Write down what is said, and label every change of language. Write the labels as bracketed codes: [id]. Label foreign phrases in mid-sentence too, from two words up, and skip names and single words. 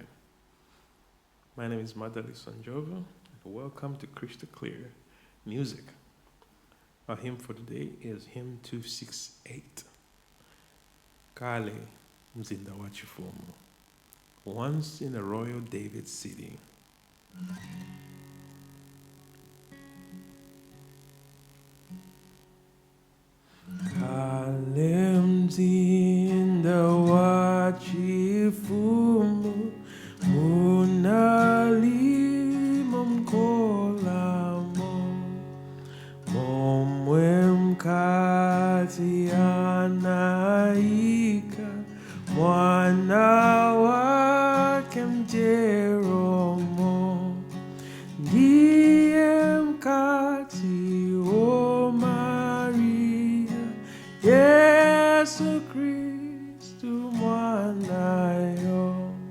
[en] My name is Madali Sanjova, and welcome to Crystal Clear Music. Our hymn for today is hymn 268. [ny] Kale Mzinda wa Chifumu. [en] Once in a royal David city. [ny] Kale mzinda wa chifumu, munalimo mkolamo, momwe mkazi anaika, mwana wake mjeromo, ndiye mkazi o Maria, Yesu Kristu mwanayo.